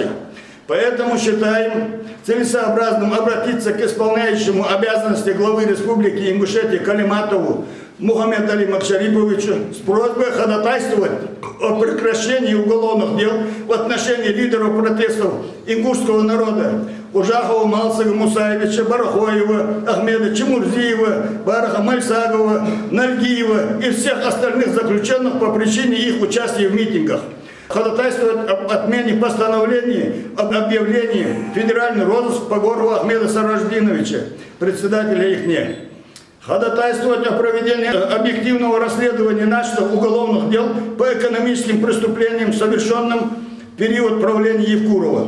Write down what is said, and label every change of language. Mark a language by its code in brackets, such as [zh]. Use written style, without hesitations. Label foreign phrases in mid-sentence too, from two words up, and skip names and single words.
[ru] Поэтому считаем целесообразным обратиться к исполняющему обязанности главы Республики Ингушетия Калиматову Мухаммеду Али Максариповичу с просьбой ходатайствовать о прекращении уголовных дел в отношении лидеров протестов ингушского народа Ужахова, Малцева, Мусаевича, Барахоева, Ахмеда Чемурзиева, Бараха Мальсагова, Нальгиева и всех остальных заключенных по причине их участия в митингах. Ходатайствовать об отмене постановления об объявлении федеральный розыск по Горову Ахмеда Сараждиновича, председателя ИХНЕ. Ходатайствовать о проведении объективного расследования начатых уголовных дел по экономическим преступлениям, совершенным в период правления Евкурова.